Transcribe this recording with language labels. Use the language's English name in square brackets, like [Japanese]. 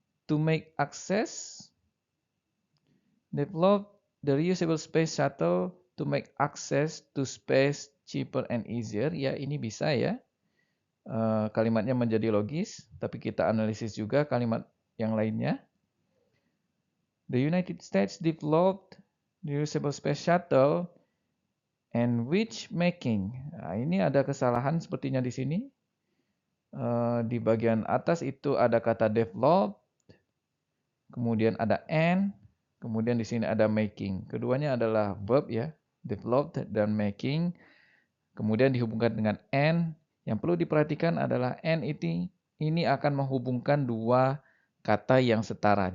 [English] To make access, develop the reusable space shuttle to make access to space cheaper and easier. [Indonesian] Ya, ini bisa ya. Kalimatnya menjadi logis, tapi kita analisis juga kalimat yang lainnya. [English] The United States developed the reusable space shuttle and which making. [Indonesian] Nah, ini ada kesalahan sepertinya di sini. Di bagian atas itu ada kata develop, kemudian ada and, kemudian di sini ada making. Keduanya adalah verb ya, developed dan making. Kemudian dihubungkan dengan and. Yang perlu diperhatikan adalah and ini akan menghubungkan dua kata yang setara.